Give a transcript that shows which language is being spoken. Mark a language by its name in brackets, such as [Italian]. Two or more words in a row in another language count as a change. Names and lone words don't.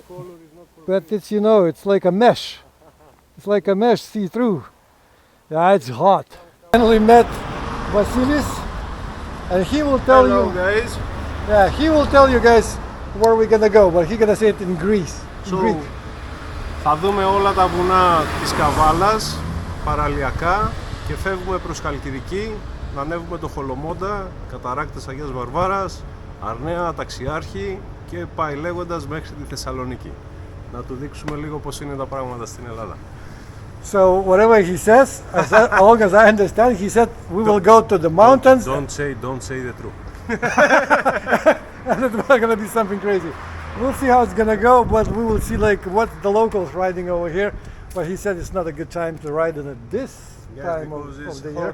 [English] Color is not for but it's, you know, it's like a mesh. It's like a mesh, see-through. Yeah, it's hot. Finally met Vasilis, and he will tell you. guys. Yeah, he will tell you guys where we're gonna go, but he's gonna say it in Greece. In Greek. [Greek] Θα δούμε όλα τα βουνά της Καβάλας, παραλιακά, και φεύγουμε προς Χαλκιδική, να ανέβουμε το Χολομόντα, καταράκτες Αγίας Βαρβάρας, Αρνέα, Ταξιάρχη, και πάει λέγοντας μέχρι τη Θεσσαλονίκη. Να του δείξουμε λίγο πώς είναι τα πράγματα στην Ελλάδα. [English] So whatever he says, as long as I understand, he said we will go to the mountains. Don't say the truth. And it's not gonna be something crazy. We'll see how it's gonna go, but we will see like what the locals riding over here. But he said it's not a good time to ride in it this time of the year.